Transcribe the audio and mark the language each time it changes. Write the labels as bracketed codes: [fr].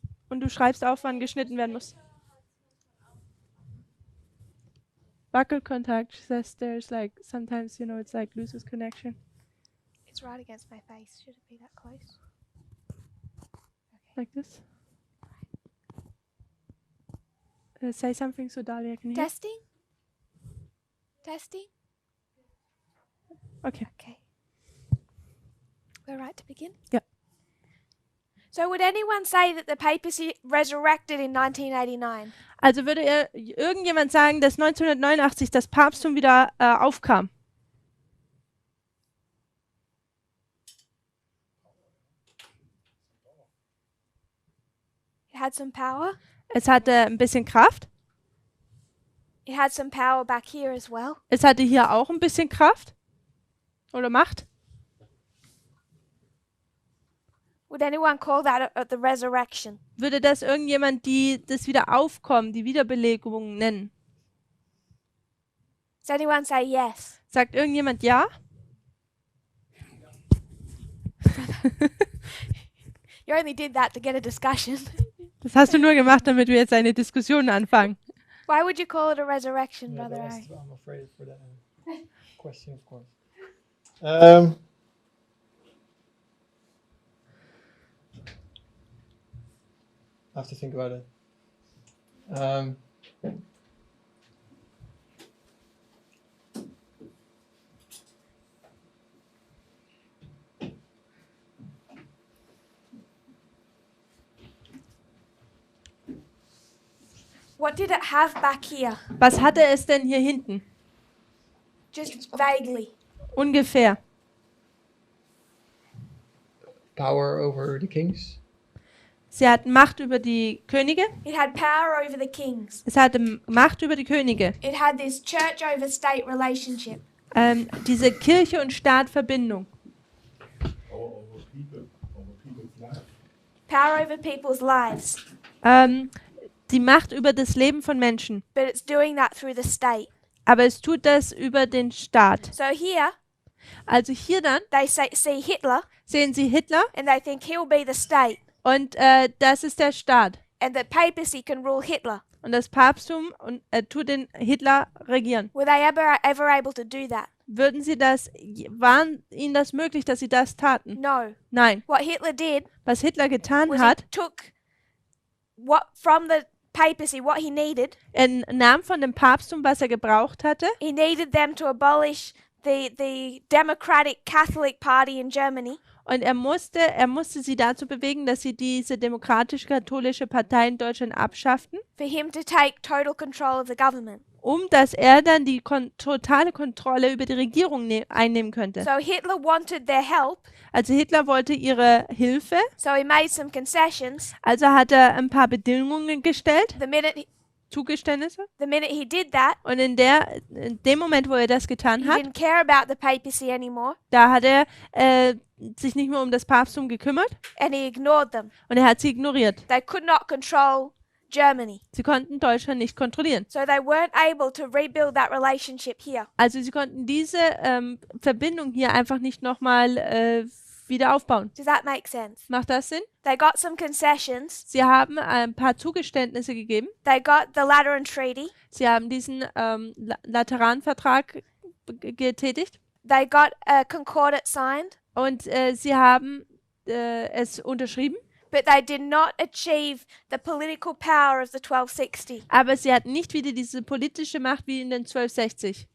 [de] Und du schreibst auf, wann geschnitten werden muss. [en] Wackelkontakt, she says there's like, sometimes, you know, it's like loses connection. It's right against my face. Should it be that close? Like this. Say something so Dahlia can hear. Testing? Testing? Okay. Okay. We're right to begin? Yeah. So would anyone say that the papacy resurrected in 1989? [de] Also würde irgendjemand sagen, dass 1989 das Papsttum wieder aufkam? [en] It had some power. [de] Es hatte ein bisschen Kraft. [en] It had some power back here as well. [de] Es hatte hier auch ein bisschen Kraft. Oder Macht. [en] Would anyone call that the resurrection? [de] Würde das irgendjemand das Wiederaufkommen, die Wiederbelebung nennen? [en] Does anyone say yes? [de] Sagt irgendjemand ja? [en] You only did that to get a discussion. [de] Das hast du nur gemacht, damit wir jetzt eine Diskussion anfangen. [en] Why would you call it a resurrection, Yeah, Brother that Ari? was- I'm afraid for that question, of course. I have to think about it. What did it have back here? [de] Was hatte es denn hier hinten? [en] Just vaguely. [de] Ungefähr. [en] Power over the kings. [de] Sie hat Macht über die Könige. [en] It had power over the kings. [de] Es hatte Macht über die Könige. [en] It had this church over state relationship. [de] Diese Kirche- und Staat-Verbindung. [en] Over people's life. power over people's lives, [de] die Macht über das Leben von Menschen. [en] but it's doing that through the state. [de] Aber es tut das über den Staat. [en] So here [de] Also hier dann [en] they see Hitler [de] sehen Sie Hitler [en] and they think he'll be the state, [de] und das ist der Staat. [en] and the papacy can rule Hitler. [de] Und das Papsttum tut den Hitler regieren. [en] Were they ever able to do that? [de] Würden Sie waren Ihnen das möglich, dass Sie das taten? [en] No. [de] Nein. [en] What Hitler did [de] Was Hitler getan [en] was [de] hat, [en] he took what from the papacy what he needed. [de] er nahm von dem Papsttum, was er gebraucht hatte, [en] He needed them to abolish the Democratic Catholic Party in Germany, [de] und er musste sie dazu bewegen, dass sie diese demokratisch-katholische Partei in Deutschland abschafften, [en] for him to take total control of the government. [de] dass er dann die totale Kontrolle über die Regierung einnehmen könnte. [en] So Hitler wanted their help, [de] Also Hitler wollte ihre Hilfe, [en] so he made some concessions. [de] also hat er ein paar Bedingungen gestellt, Zugeständnisse. [en] The minute he did that, [de] Und in dem Moment, wo er das getan [en] he [de] hat, [en] didn't care about the papacy anymore, [de] da hat er sich nicht mehr um das Papsttum gekümmert [en] and he ignored them. [de] und er hat sie ignoriert. [en] They could not control Germany. [de] Sie konnten Deutschland nicht kontrollieren. [en] So they weren't able to rebuild that relationship here. [de] Also sie konnten diese Verbindung hier einfach nicht nochmal wieder aufbauen. [en] Does that make sense? [de] Macht das Sinn? [en] They got some concessions. [de] Sie haben ein paar Zugeständnisse gegeben. [en] They got the Lateran Treaty. [de] Sie haben diesen Lateranvertrag getätigt [en] They got a Concordat signed, [de] und sie haben es unterschrieben. [en] but they did not achieve the political power of the 1260 [de] Aber sie hatten nicht wieder diese politische Macht wie in den 1260.